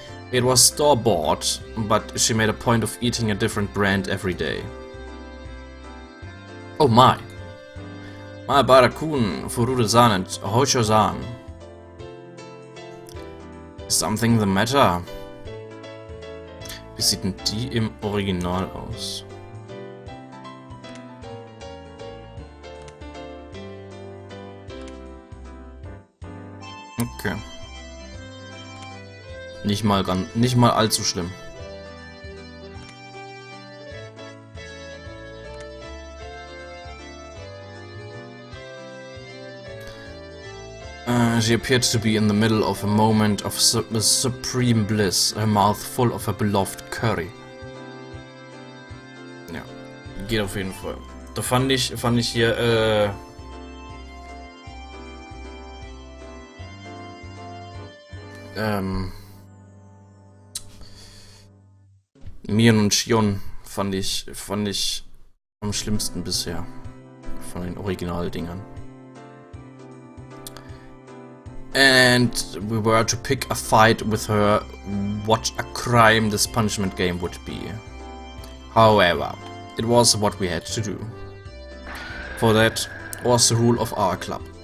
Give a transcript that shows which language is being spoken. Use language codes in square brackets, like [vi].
[en] It was store-bought, but she made a point of eating a different brand every day. Oh my! Maebara-kun, Furure-san and Hosho-san. Is something the matter? [de] Wie sieht denn die im Original aus? Okay. Nicht mal allzu schlimm. [en] She appeared to be in the middle of a moment of supreme bliss, her mouth full of her beloved curry. [de] Ja, geht auf jeden Fall. Da fand ich hier, Mion und Shion fand ich am schlimmsten bisher von den Originaldingern. [en] And we were to pick a fight with her. What a crime this punishment game would be. However, it was what we had to do. For that was the rule of our club.